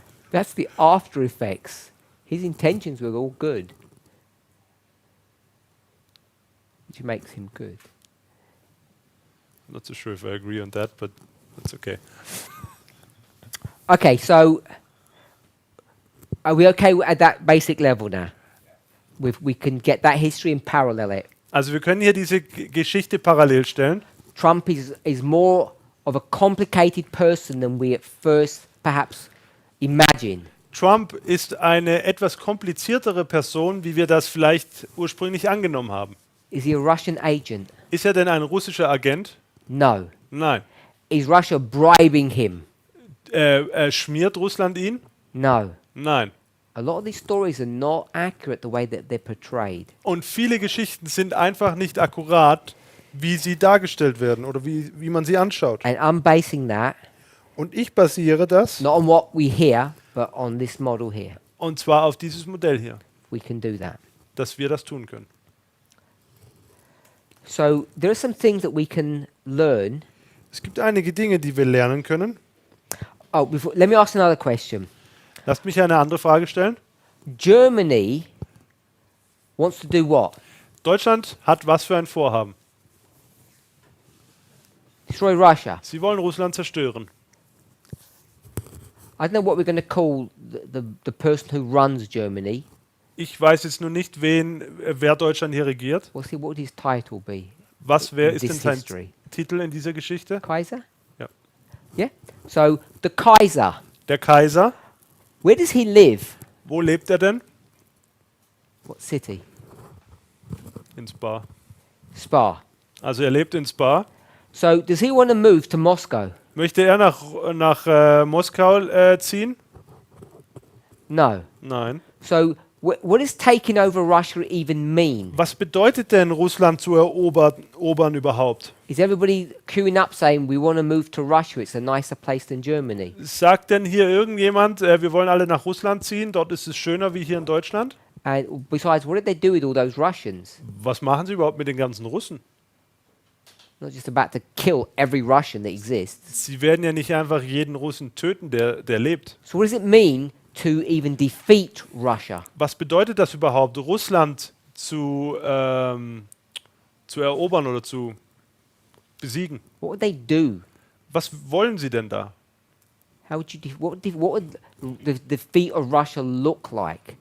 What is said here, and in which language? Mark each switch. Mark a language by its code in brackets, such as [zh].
[en] that's the after effects. His intentions were all good, which makes him good. I'm not so sure if I agree on that, but that's okay. Okay, so are we okay at that basic level now? We can get that history and parallel it. [de] Also wir können hier diese Geschichte parallel stellen. [en] Trump is more of a complicated person than we at first perhaps imagine. [de] Trump ist eine etwas kompliziertere Person, wie wir das vielleicht ursprünglich angenommen haben. [en] Is he a Russian agent? [de] Ist er denn ein russischer Agent? [en] No. [de] Nein. [en] Is Russia bribing him? [de] Schmiert Russland ihn? [en] No. [de] Nein. [en] A lot of these stories are not accurate the way that they're portrayed. [de] Und viele Geschichten sind einfach nicht akkurat, wie sie dargestellt werden oder wie man sie anschaut. [en] And I'm basing that [de] Und ich basiere das, [en] not on what we hear, but on this model here. [de] und zwar auf dieses Modell hier, [en] We can do that. [de] dass wir das tun können. [en] So there are some things that we can learn. [de] Es gibt einige Dinge, die wir lernen können. [en] Oh, let me ask another question. [de] Lasst mich eine andere Frage stellen. [en] Germany wants to do what? [de] Deutschland hat was für ein Vorhaben? [en] Destroy Russia. [de] Sie wollen Russland zerstören. [en] I don't know what we're going to call the person who runs Germany. [de] Ich weiß jetzt nur nicht, wer Deutschland hier regiert. [en] What would his title be? [de] Wer [en] in [de] ist denn [en] this [de] sein [en] history? [de] Titel in dieser Geschichte? Kaiser? Ja. [en] Yeah? So the Kaiser, [de] Der Kaiser. [en] where does he live? [de] Wo lebt er denn? [en] What city? In Spa. Spa. [de] Also er lebt in Spa. [en] So does he want to move to Moscow? [de] Möchte er nach Moskau ziehen? [en] No. [de] Nein. [en] So what does taking over Russia even mean? [de] Was bedeutet denn Russland zu erobern überhaupt? [en] Is everybody queuing up saying we want to move to Russia? It's a nicer place than Germany. [de] Sagt denn hier irgendjemand, wir wollen alle nach Russland ziehen, dort ist es schöner wie hier in Deutschland? [en] And besides, what did they do with all those Russians? [de] Was machen sie überhaupt mit den ganzen Russen? [en] Not just about to kill every Russian that exists. [de] Sie werden ja nicht einfach jeden Russen töten, der lebt. [en] So what does it mean to even defeat Russia? [de] Was bedeutet das überhaupt, Russland zu zu erobern oder zu besiegen. [en] What would they do? [de] Was wollen sie denn da? [en] How would you what would the defeat of Russia look like?